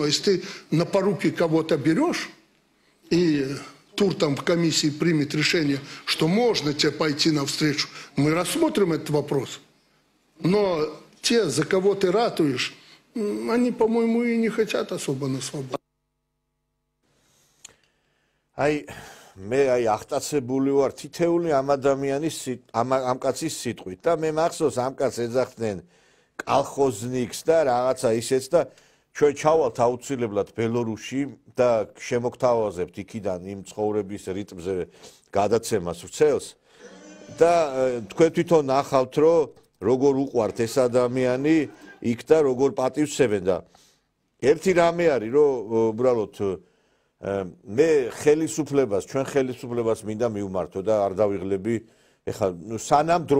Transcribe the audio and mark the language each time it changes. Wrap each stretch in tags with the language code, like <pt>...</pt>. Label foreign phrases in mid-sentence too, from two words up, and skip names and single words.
<ru>Если ты на поруки кого-то берешь, и тур там в комиссии примет решение, что можно тебе пойти навстречу, мы рассмотрим этот вопрос. Но те, за кого ты ратуешь, они, по-моему, и не хотят особо на свободу.</ru> <ka>მე აღტაცებული ვარ თითეული ამ ადამიანის ამ კაცის სიტყვით და მე მახსოვს ამ კაცს ეძახდნენ კალხოზნიკს და რაღაცა ისეც და ჩვენ ჩავალთ აუცილებლად ბელორუსში და შემოგთავაზებთ იქიდან იმ ცხოვრების რიტმზე გადაცემას ვრცელს და თქვენ თვითონ ნახავთ რომ როგორ უყვართ ეს ადამიანი იქ და როგორ პატივსცემენ და ერთი რამე არის რომ უბრალოდ მე ხელისუფლებას ჩვენ ხელისუფლებას მინდა მივმართო და არ დავიღლები ეხლა სანამ დრო</ka>